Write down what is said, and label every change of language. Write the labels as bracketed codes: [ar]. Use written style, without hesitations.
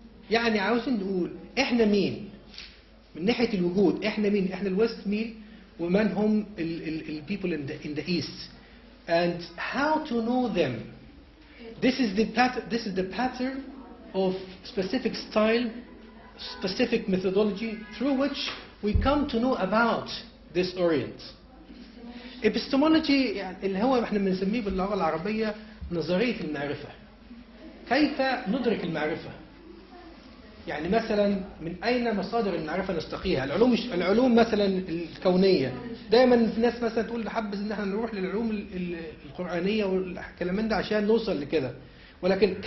[ar] يعني عاوزين نقول احنا مين من ناحية الوجود، احنا مين، احنا الوست مين، ومن هم ال [en] people in the east, and how to know them. This is the pattern of specific style, specific methodology through which we come to know about this Orient. [ar] Epistemology يعني اللي هو احنا بنسميه باللغة العربية نظرية المعرفة. كيف ندرك المعرفة؟ يعني مثلا من أين مصادر المعرفة نستقيها؟ العلوم مثلا الكونية، دائما في ناس مثلا تقول نحبذ ان احنا نروح للعلوم القرآنية والكلام ده عشان نوصل لكده، ولكن